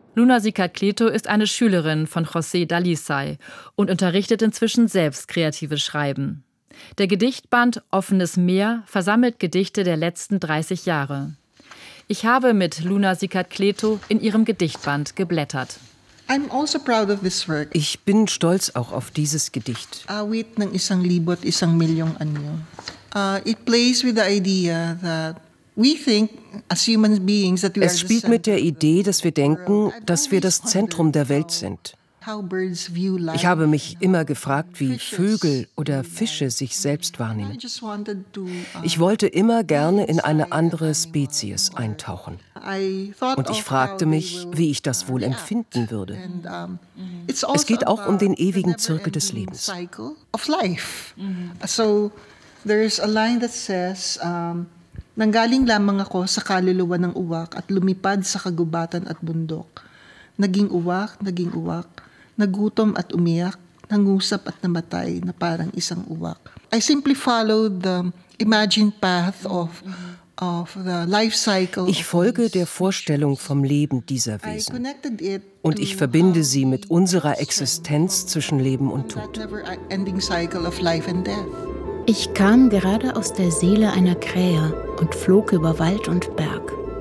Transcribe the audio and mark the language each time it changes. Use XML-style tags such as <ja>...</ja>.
<de>Luna Sicacleto ist eine Schülerin von José Dalisay und unterrichtet inzwischen selbst kreatives Schreiben. Der Gedichtband Offenes Meer versammelt Gedichte der letzten 30 Jahre. Ich habe mit Luna Sicacleto in ihrem Gedichtband geblättert.</de> <en>I'm also proud of this work.</en> <de>Ich bin stolz auch auf dieses Gedicht.</de> <tl>Awit ng isang libo at isang milyong anyo.</tl> <en>It plays with the idea that we think as human beings that we are.</en> <de>Es spielt mit der Idee, dass wir denken, dass wir das Zentrum der Welt sind. Ich habe mich immer gefragt, wie Vögel oder Fische sich selbst wahrnehmen. Ich wollte immer gerne in eine andere Spezies eintauchen. Und ich fragte mich, wie ich das wohl empfinden würde. Es geht auch um den ewigen Zirkel des Lebens.</de> <en>So, there is a line that says,</en> <tl>nanggaling lamang ako sa kaluluwa ng uwak at lumipad sa kagubatan at bundok. Naging uwak, nagutom at umiyak, nangusap at namatay na parang isang uwak.</tl> <en>I simply followed the imagined path of the life cycle.</en> <de>Ich folge der Vorstellung vom Leben dieser Wesen und ich verbinde sie mit unserer Existenz zwischen Leben und Tod. Ich kam gerade aus der Seele einer Krähe und flog über Wald und Berg.</de>